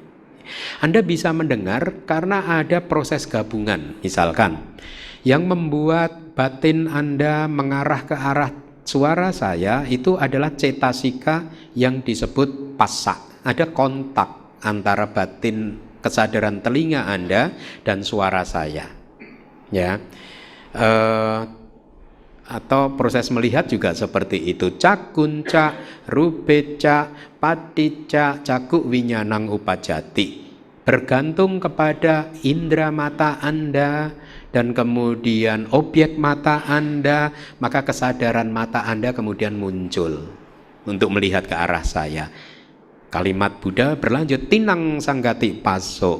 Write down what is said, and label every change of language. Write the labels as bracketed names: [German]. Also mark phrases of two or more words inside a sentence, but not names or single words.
[Indonesian] Anda bisa mendengar karena ada proses gabungan, misalkan yang membuat batin Anda mengarah ke arah suara saya itu adalah cetasika yang disebut passa. Ada kontak antara batin kesadaran telinga Anda dan suara saya, ya. Atau proses melihat juga seperti itu. [Pali] Cakunca, rupeca, paticca, caku winyanang upajati. [Indonesian] Bergantung kepada indera mata Anda dan kemudian objek mata Anda, maka kesadaran mata Anda kemudian muncul untuk melihat ke arah saya. Kalimat Buddha berlanjut, [Pali] tinang sanggati paso.